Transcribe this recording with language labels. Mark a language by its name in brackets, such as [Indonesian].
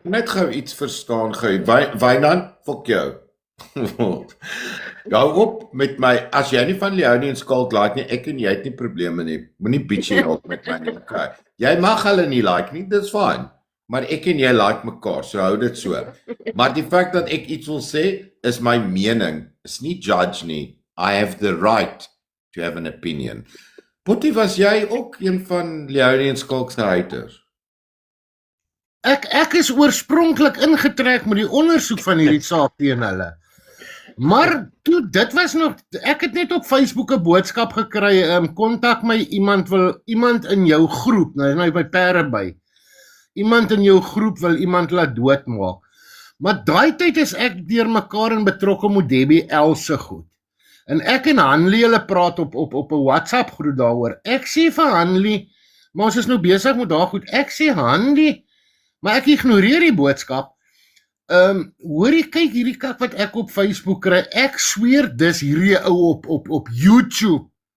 [Afrikaans] Net gou iets verstaan gou. Wynand, fok jou. Gou op met my. As jy nie van Leonie en Skalk like nie, ek en jy het nie probleme nie. Moenie bitchy raak met my nie. Okay. Jy mag hulle nie like nie, dis fine. Maar ek en jy like mekaar, so hou dit so. Maar die feit dat ek iets wil sê, is my mening. Is nie judge nie. [English] I have the right to have an opinion. [Afrikaans] Potty, was jy ook een van Leonie en Skalk se haters? Ek is oorspronklik ingetrek met die ondersoek van hierdie saak teen hulle. Maar toe dit was nog ek het net op Facebook 'n boodskap gekry, kontak my iemand in jou groep, nou is my pere by. Iemand in jou groep wil iemand laat doodmaak. Maar daai tyd is ek deur mekaar en betrokke met Debbie L se goed. En ek en Hanlie hulle praat op 'n WhatsApp groep daaroor. Ek sê vir Hanlie, maar ons is nou besig met daai goed. Ek sê Hanlie, maar ek ignoreer die boodskap. Hoorie, kyk hierdie kak wat ek op Facebook kry. Ek sweer dis hierdie ou op YouTube.